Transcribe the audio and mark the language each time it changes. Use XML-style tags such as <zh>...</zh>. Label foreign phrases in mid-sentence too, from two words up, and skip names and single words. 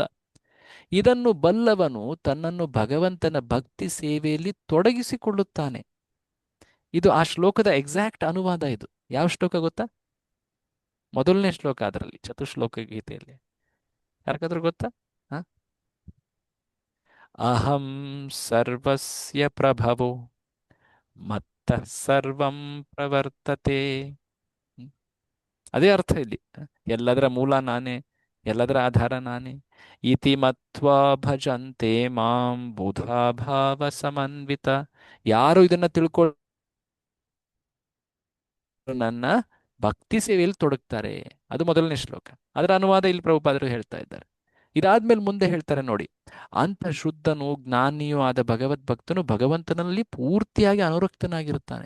<kn>ಇದನ್ನು ಬಲ್ಲವನು ತನ್ನನ್ನು ಭಗವಂತನ ಭಕ್ತಿ ಸೇವೆಯಲ್ಲಿ ತೊಡಗಿಸಿಕೊಳ್ಳುತ್ತಾನೆ. ಇದು ಆ ಶ್ಲೋಕದ ಎಕ್ಸಾಕ್ಟ್ ಅನುವಾದ. ಇದು ಯಾವ ಶ್ಲೋಕ ಗೊತ್ತಾ? ಮೊದಲನೇ ಶ್ಲೋಕ ಅದರಲ್ಲಿ, ಚತುಶ್ಲೋಕ ಗೀತೆಯಲ್ಲಿ. ಯಾರಿಗಾದ್ರೂ ಗೊತ್ತಾ?</kn> <sa>ಅಹಂ ಸರ್ವಸ್ಯ ಪ್ರಭವೋ ಮತ್ತಃ ಸರ್ವಂ ಪ್ರವರ್ತತೆ.</sa> <kn>ಅದೇ ಅರ್ಥ ಇಲ್ಲಿ. ಎಲ್ಲದರ ಮೂಲ ನಾನೇ, ಎಲ್ಲದರ ಆಧಾರ ನಾನೇ.</kn> <sa>ಇತಿ ಮತ್ವಾ ಭಜಂತೆ ಮಾಂ ಬುಧಾ ಭಾವ ಸಮನ್ವಿತ.</sa> <kn>ಯಾರು ಇದನ್ನ ತಿಳ್ಕೊಳ್ಳ ನನ್ನ ಭಕ್ತಿ ಸೇವೆಯಲ್ಲಿ ತೊಡಗ್ತಾರೆ. ಅದು ಮೊದಲನೇ ಶ್ಲೋಕ. ಅದರ ಅನುವಾದ ಇಲ್ಲಿ ಪ್ರಭುಪಾದರು ಹೇಳ್ತಾ ಇದ್ದಾರೆ. ಇದಾದ್ಮೇಲೆ ಮುಂದೆ ಹೇಳ್ತಾರೆ ನೋಡಿ, ಅಂತ ಶುದ್ಧನು ಜ್ಞಾನಿಯೂ ಆದ ಭಗವದ್ಭಕ್ತನು ಭಗವಂತನಲ್ಲಿ ಪೂರ್ತಿಯಾಗಿ ಅನುರಕ್ತನಾಗಿರುತ್ತಾನೆ.</kn>